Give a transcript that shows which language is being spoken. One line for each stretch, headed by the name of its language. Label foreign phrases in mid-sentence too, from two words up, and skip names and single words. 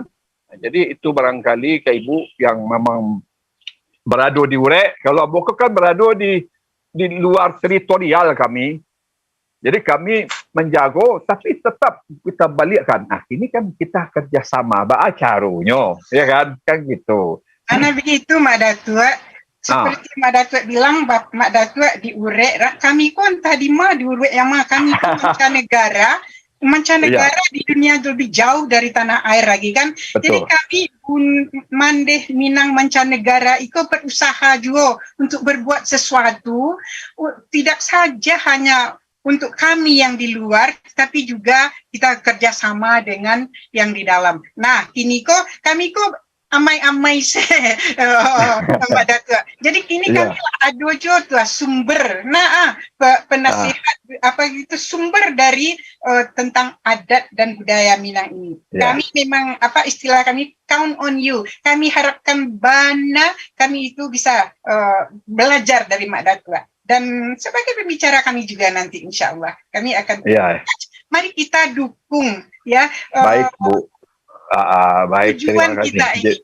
Indonesian: Jadi itu barangkali ke Ibu yang memang berada di Urek. Kalau Boko kan berada di luar teritorial kami. Jadi kami menjago, tapi tetap kita balikkan. Nah, ini kan kita kerjasama, acaranya, ya kan? Kan gitu. Karena begitu, Mak Datuk. Seperti Mak Datuk bilang, Mak Datuk di Urek, kami pun tadi di Urek yang kami pun mancanegara di dunia lebih jauh dari tanah air lagi kan. Betul. Jadi kami Mandeh Minang mancanegara itu berusaha juga untuk berbuat sesuatu, tidak saja hanya untuk kami yang di luar, tapi juga kita kerjasama dengan yang di dalam.
Minangkabau: Nah, kini kami amai-amai Mbak Datuk.
Indonesian: Jadi ini kami ada juga sumber. Penasihat sumber dari tentang adat dan budaya Minang ini. Kami memang istilah kami
English: count on you.
Indonesian: Kami harapkan kami itu bisa belajar dari Mbak Datuk. Dan sebagai pembicara kami juga nanti
Arabic: إن شاء الله
Indonesian: kami akan mari kita dukung ya. Baik Bu. Baik, tujuan kita ini.